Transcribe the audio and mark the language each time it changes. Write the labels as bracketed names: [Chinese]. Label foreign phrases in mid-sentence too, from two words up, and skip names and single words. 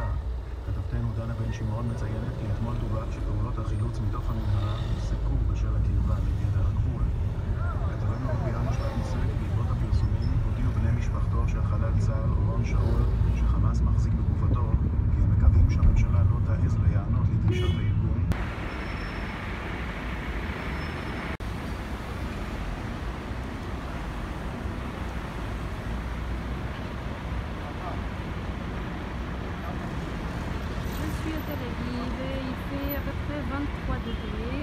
[Hebrew] כתבתנו דנה בן שמעון מציינת כי אתמול דווח שפעולות החילוץ מתוך המנהרה הופסקו בשל הקרבה לגדר הגבול. כתבנו ביאן משפט מוסר כי בעקבות הפרסומים הודיעו בני משפחתו של חלל צה"ל אורון שאול שחמאס מחזיק בגופתו כי הם מקווים שהממשלה לא תעז להיענות לדרישת הארגון. [French] À Tel Aviv, il fait à peu près 23 degrés.